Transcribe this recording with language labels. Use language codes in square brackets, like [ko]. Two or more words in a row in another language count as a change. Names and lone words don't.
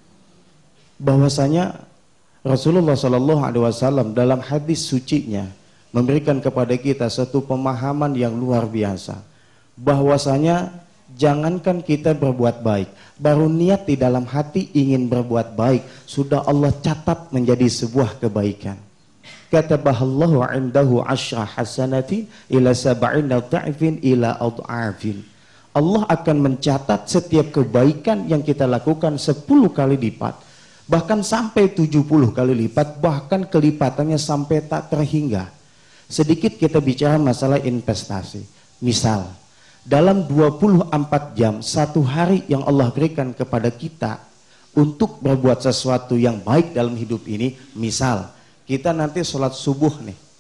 [id] Bahwasanya Rasulullah SAW dalam hadis sucinya memberikan kepada kita satu pemahaman yang luar biasa, bahwasanya jangankan kita berbuat baik, baru niat di dalam hati ingin berbuat baik sudah Allah catat menjadi sebuah kebaikan. [ar] كتبها الله عنده عشر حسنات إلى سبعين ضعف إلى أضعاف. [id] Allah akan mencatat setiap kebaikan yang kita lakukan 10 kali lipat. bahkan sampai 70 kali lipat, bahkan kelipatannya sampai tak terhingga. Sedikit kita bicara masalah investasi. Misal, dalam 24 jam, satu hari yang Allah berikan kepada kita untuk berbuat sesuatu yang baik dalam hidup ini, misal, kita nanti sholat subuh nih.